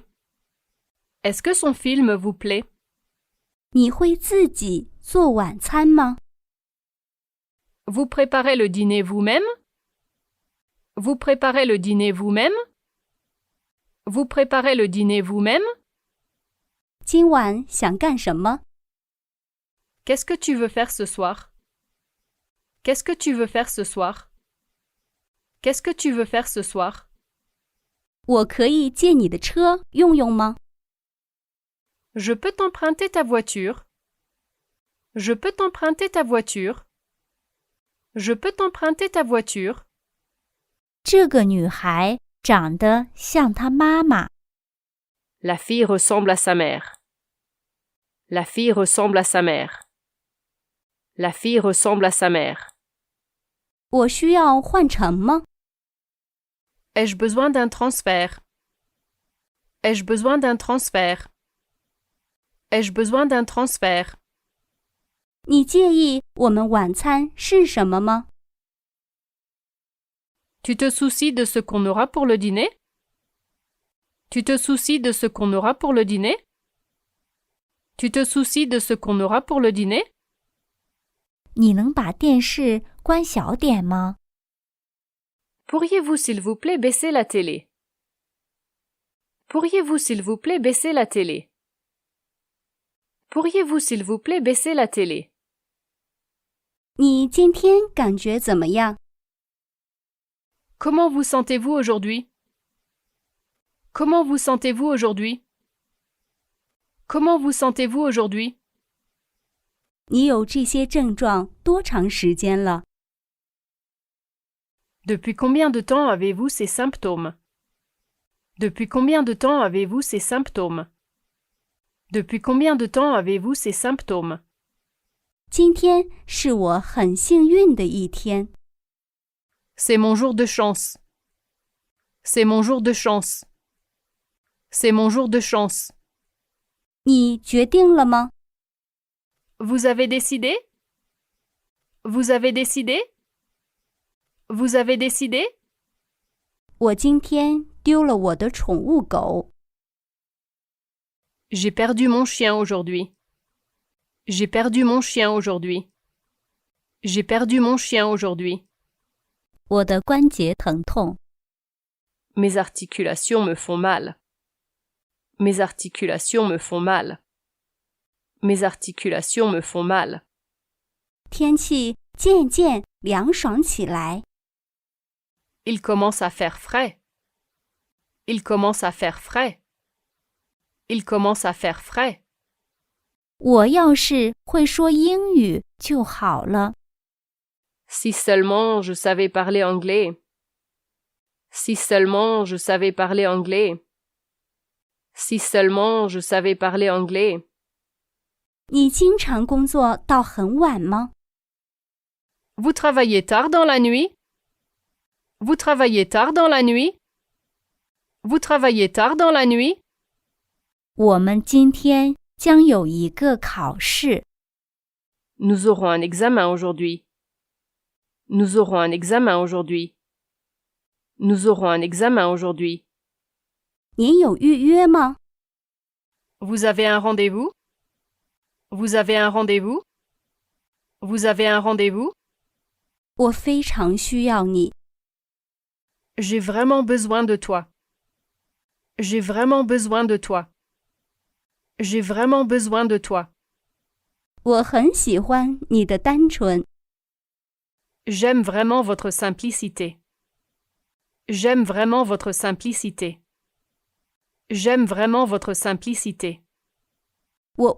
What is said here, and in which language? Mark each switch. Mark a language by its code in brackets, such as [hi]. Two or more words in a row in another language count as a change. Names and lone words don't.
[fr] Est-ce que son film vous plaît? [zh] 你会自己做晚餐吗？ [fr] Vous préparez le dîner vous-même? Vous préparez le dîner vous-même? Vous préparez le dîner vous-même? [zh] 今晚想干什么？ [fr] Qu'est-ce que tu veux faire ce soir? Qu'est-ce que tu veux faire ce soir? Qu'est-ce que tu veux faire ce soir? [zh] 我可以借你的车用用吗？ [fr] Je peux t'emprunter ta voiture. Je peux t'emprunter ta voiture. Je peux t'emprunter ta voiture. [zh] 这个女孩长得像她妈妈。 [fr] La fille ressemble à sa mère. La fille ressemble à sa mère. La fille ressemble à sa mère. [zh] 我需要换乘吗？ [fr] Ai-je besoin d'un transfert? Ai-je besoin d'un transfert? Ai-je besoin d'un transfert? [zh] 你介意我们晚餐是什么吗？ [fr] Tu te soucies de ce qu'on aura pour le dîner? Tu te soucies de ce qu'on aura pour le dîner? Tu te soucies de ce qu'on aura pour le dîner? [zh] 你能把电视关小点吗？ [fr] Pourriez-vous s'il vous plaît baisser la télé? Pourriez-vous s'il vous plaît baisser la télé? Pourriez-vous s'il vous plaît baisser la télé? [zh] 你今天感觉怎么样？ [fr] Comment vous sentez-vous aujourd'hui? Comment vous sentez-vous aujourd'hui? Comment vous sentez-vous aujourd'hui? [zh] 你有这些症状多长时间了？ [fr] Depuis combien de temps avez-vous ces symptômes? Depuis combien de temps avez-vous ces symptômes? Depuis combien de temps avez-vous ces symptômes? [zh] 今天是我很幸运的一天。 [fr] C'est mon jour de chance. C'est mon jour de chance. C'est mon jour de chance. [zh] 你决定了吗？ [fr] Vous avez décidé? Vous avez décidé? Vous avez décidé? [zh] 我今天丢了我的宠物狗。 [fr] J'ai perdu mon chien aujourd'hui. J'ai perdu mon chien aujourd'hui. J'ai perdu mon chien aujourd'hui. [zh] 我的关节疼痛， [fr] Mes articulations me font mal. Mes articulations me font mal. Mes articulations me font mal. [zh] 天气渐渐凉爽起来。 [fr] Il commence à faire frais. Il commence à faire frais. Il commence à faire frais. [zh] 我要是会说英语就好了。 [fr] Si seulement je savais parler anglais. Si seulement je savais parler anglais. Si seulement je savais parler anglais. [zh] 你经常工作到很晚吗？ [fr] Vous travaillez tard dans la nuit? Vous travaillez tard dans la nuit? Vous travaillez tard dans la nuit? [zh] 我们今天将有一个考试。 [fr] Nous aurons un examen aujourd'hui. Nous aurons un examen aujourd'hui. Nous aurons un examen aujourd'hui. [zh] 您有预约吗？ [fr] Vous avez un rendez-vous? Vous avez un rendez-vous? Vous avez un rendez-vous? [zh] 我非常需要你。 [fr] J'ai vraiment besoin de toi. J'ai vraiment besoin de toi. J'ai vraiment besoin de toi. [zh] 我很喜欢你的单纯。 [fr] J'aime vraiment votre simplicité. J'aime vraiment votre simplicité. J'aime vraiment votre simplicité. [zh] 我